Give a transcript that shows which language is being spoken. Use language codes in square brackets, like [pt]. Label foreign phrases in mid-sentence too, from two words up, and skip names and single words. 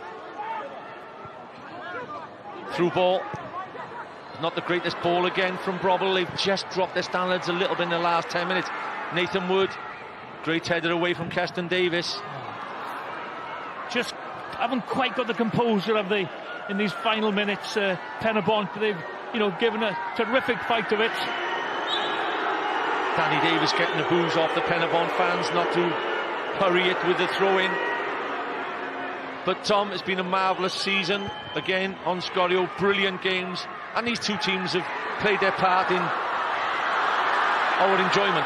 [en] Through ball. Not the greatest ball again from Brobble. They've just dropped their standards a little bit in the last 10 minutes. Nathan Wood, great header away from Keston Davis. Just haven't quite got the composure of the in these final minutes. Pen-y-bont, they've given a terrific fight of it. Danny Davis getting the boos off the Pen-y-bont fans not to hurry it with the throw-in. But Tom, it's been a marvellous season again on Scorio. Brilliant games, And these two teams have played their part in our enjoyment.